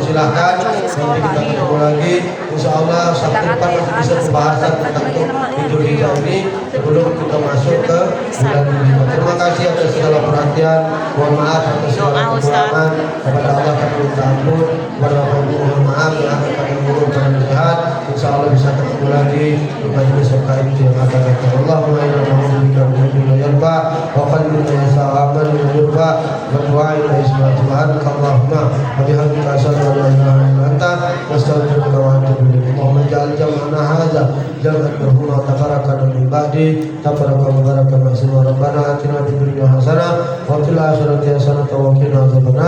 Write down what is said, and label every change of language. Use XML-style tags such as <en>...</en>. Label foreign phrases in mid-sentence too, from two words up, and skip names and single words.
<id>Silahkan nanti kita ketemu lagi.</id> <ar>إن شاء الله</ar> <id>sampai depan masih bisa pembahasan tentang Idul Hijjah ini sebelum kita masuk ke bulan Hijjah. Terima kasih atas segala perhatian. Mohon maaf atas segala kekurangan. Kepada Allah kami minta ampun. Kepada Bapak Ibu mohon maaf yang akan kami mohon pada sehat.</id> <ar>إن شاء الله</ar> <id>bisa ketemu lagi di majelis terkait yang akan datang.</id> <ar>اللهم إنا نعوذ بك من علم لا ينفع وقلب لا يخشع وعمل لا يرفع ودعاء لا يسمع'. سبحانك اللهم وبحمدك أشهد أن لا إله إلا أنت أستغفرك وأتوب إليك. اللهم اجعل جمعنا هذا جمعا مرحوما وتفرقنا من بعده تفرقا مباركا محصونا. ربنا آتنا في الدنيا حسنة وفي الآخرة حسنة وقنا عذاب النار.</ar>